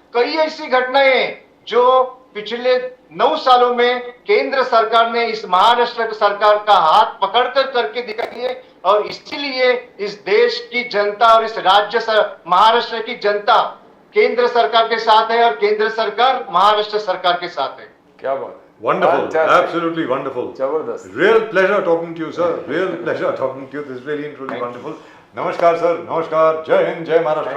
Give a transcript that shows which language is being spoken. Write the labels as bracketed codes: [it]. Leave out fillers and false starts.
[hi] कई ऐसी घटनाएं जो पिछले 9 सालों में केंद्र सरकार ने इस महाराष्ट्र सरकार का हाथ पकड़कर करके दिखाई है, और इसीलिए इस देश की जनता और इस महाराष्ट्र की जनता केंद्र सरकार के साथ है और केंद्र सरकार महाराष्ट्र सरकार के साथ है। क्या बात है, [en] Wonderful, Fantastic. absolutely wonderful. [hi] जबरदस्त। [en] Real pleasure talking to you, sir. Real pleasure talking to you. This is really and truly wonderful. [hi] नमस्कार सर, नमस्कार, जय हिंद, जय महाराष्ट्र,